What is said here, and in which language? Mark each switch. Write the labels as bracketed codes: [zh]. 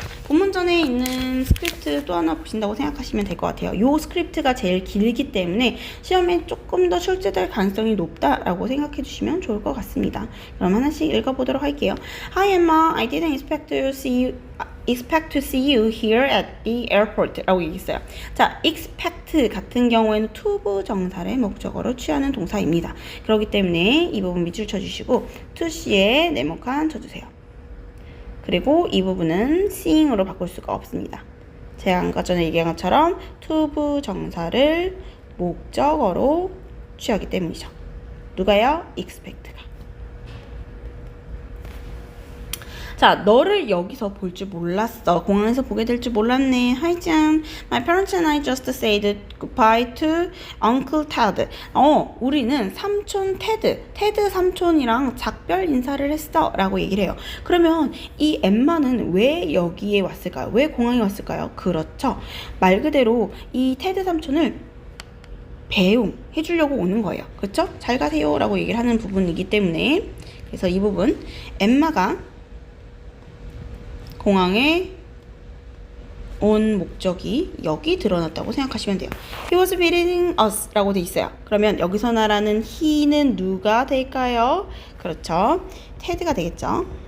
[ko] 본문 전에 있는 스크립트 또 하나 보신다고 생각하시면 될 것 같아요. 이 스크립트가 제일 길기 때문에 시험에 조금 더 출제될 가능성이 높다라고 생각해 주시면 좋을 것 같습니다. 그럼 하나씩 읽어보도록 할게요. [en] Hi Emma, I didn't expect to see you here at the airport [ko] 라고 얘기했어요. 자, expect 같은 경우에는 to 부정사를 목적어로 취하는 동사입니다. 그렇기 때문에 이 부분 밑줄 쳐주시고 to C에 네모칸 쳐주세요. 그 그리고 이 부분은 seeing으로 바꿀 수가 없습니다. 제가 아까 전에 얘기한 것처럼 to 정사를 목적어로 취하기 때문이죠. 누가요? expect가. 자, 너를 여기서 볼 줄 몰랐어. 공항에서 보게 될 줄 몰랐네. [en] Hi, Jan. My parents and I just said goodbye to Uncle Ted. [ko] 우리는 삼촌 테드 삼촌이랑 작별 인사를 했어. 라고 얘기를 해요. 그러면 이 엠마는 왜 여기에 왔을까요? 왜 공항에 왔을까요? 그렇죠. 말 그대로 이 테드 삼촌을 배웅해 주려고 오는 거예요. 그렇죠? 잘 가세요. 라고 얘기를 하는 부분이기 때문에 그래서 이 부분 엠마가 공항에 온 목적이 여기 드러났다고 생각하시면 돼요. [en] He was visiting us [ko] 라고 돼 있어요. 그러면 여기서 말하는 he는 누가 될까요? 그렇죠. 테드가 되겠죠.